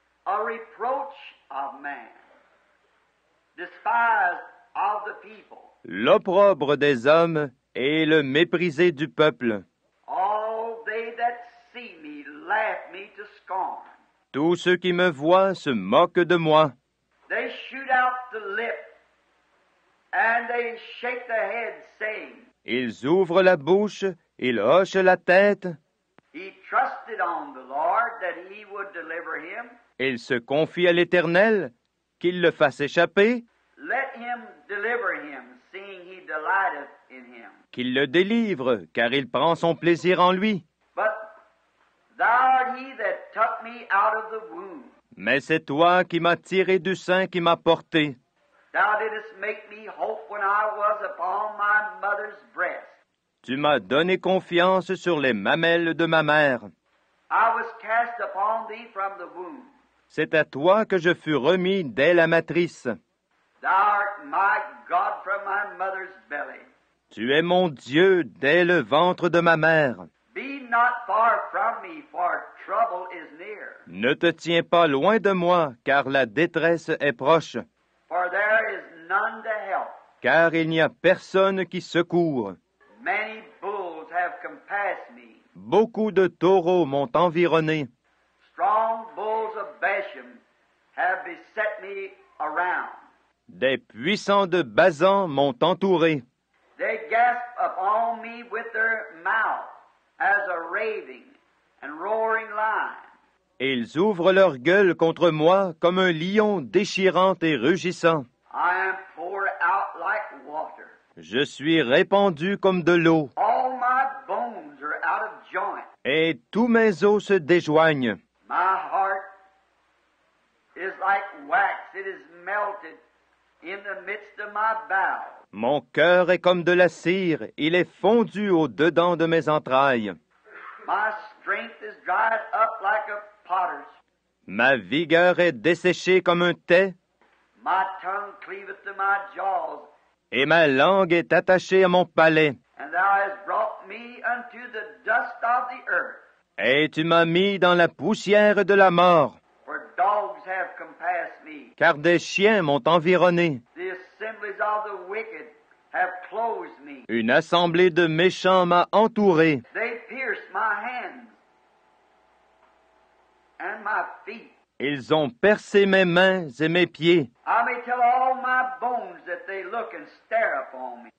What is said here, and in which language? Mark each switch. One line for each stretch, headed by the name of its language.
English: a reproach of man, despised of the people.
French: l'opprobre des hommes et le méprisé du peuple.
English: All they that see me laugh me to scorn.
French: Tous ceux qui me voient se moquent de moi.
English: They shoot out the lip, and they shake their head, saying,
French: Ils ouvrent la bouche, ils hochent la tête,
English: He trusted on the Lord that he would deliver him.
French: ils se confient à l'Éternel, qu'il le fasse échapper,
English: Let him deliver him, seeing he delighteth in him.
French: qu'il le délivre, car il prend son plaisir en lui.
English: But thou art he that took me out of the womb.
French: Mais c'est toi qui m'as tiré du sein qui m'as porté.
English: Thou didst make me hope when I was upon my mother's breast.
French: Tu m'as donné confiance sur les mamelles de ma mère.
English: I was cast upon thee from the womb.
French: C'est à toi que je fus remis dès la matrice.
English: Thou art my God from my mother's belly.
French: Tu es mon Dieu dès le ventre de ma mère.
English: Be not far from me, for trouble is near.
French: Ne te tiens pas loin de moi, car la détresse est proche,
English: For there is none to help.
French: car il n'y a personne qui secourt.
English: Many bulls have compassed me.
French: Beaucoup de taureaux m'ont environné.
English: Strong bulls of Bashan have beset me around.
French: Des puissants de Basan m'ont entouré.
English: They gasp upon me with their mouth as a raving and roaring lion.
French: Et ils ouvrent leur gueule contre moi comme un lion déchirant et rugissant.
English: I am poured out like water.
French: Je suis répandu comme de l'eau,
English: All my bones are out of joint.
French: et tous mes os se déjoignent.
English: My heart is like wax. It is melted in the midst of my bowels.
French: Mon cœur est comme de la cire, il est fondu au-dedans de mes entrailles.
English: My strength is dried up like a potter's.
French: Ma vigueur est desséchée comme un thé,
English: My tongue cleaveth to my jaws,
French: et ma langue est attachée à mon palais.
English: and thou hast brought me unto the dust of the earth.
French: Et tu m'as mis dans la poussière de la mort,
English: For dogs have compassed me.
French: car des chiens m'ont environné.
English: The assemblies of the wicked have closed me.
French: Une assemblée de méchants m'a entouré.
English: They pierced my hands and my feet.
French: Ils ont percé mes mains et mes pieds.
English: I may tell all my bones that they look and stare upon me.